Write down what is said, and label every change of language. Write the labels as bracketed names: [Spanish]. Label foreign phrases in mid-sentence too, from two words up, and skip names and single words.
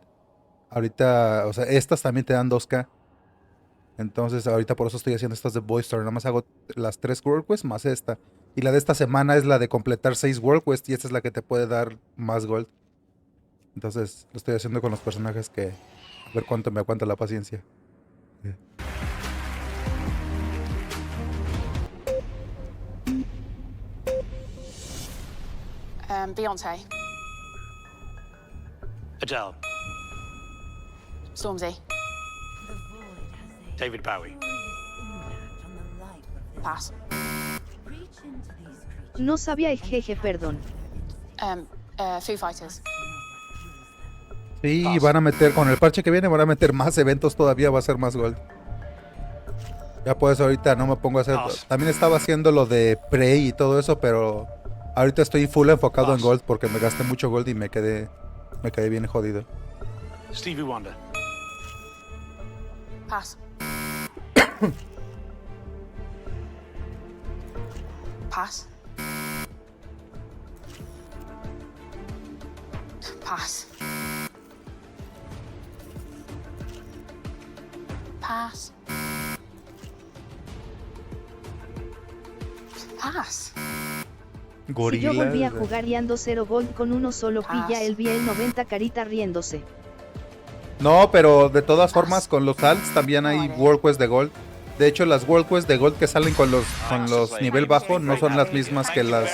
[Spanish] Ahorita, o sea, estas también te dan 2K. Entonces, ahorita por eso estoy haciendo estas de Boy Story. Nada más hago las 3 [English] World Quest [Spanish] más esta. Y la de esta semana es la de completar 6 [English] World Quest. [Spanish] Y esta es la que te puede dar más Gold. Entonces, lo estoy haciendo con los personajes que... A ver cuánto me aguanta la paciencia. Beyonce. Adele. Stormzy. David Bowie. Pass. No sabía el jeje, perdón. Foo Fighters. Sí, van a meter, con el parche que viene, van a meter más eventos todavía, va a ser más Gold. Ya por eso ahorita no me pongo a hacer... También estaba haciendo lo de Prey y todo eso, pero ahorita estoy full enfocado en Gold porque me gasté mucho Gold y me quedé bien jodido. Stevie Wonder. Pass. Pass. Pass. Pass. Pass. Si yo volví a jugar y ando 0 gold con uno solo pilla el biel 90 carita riéndose. No, pero de todas formas con los alts también hay [English] World Quest [Spanish] de Gold. De hecho, las [English] World Quest [Spanish] de Gold que salen con los nivel bajo no son las mismas que las...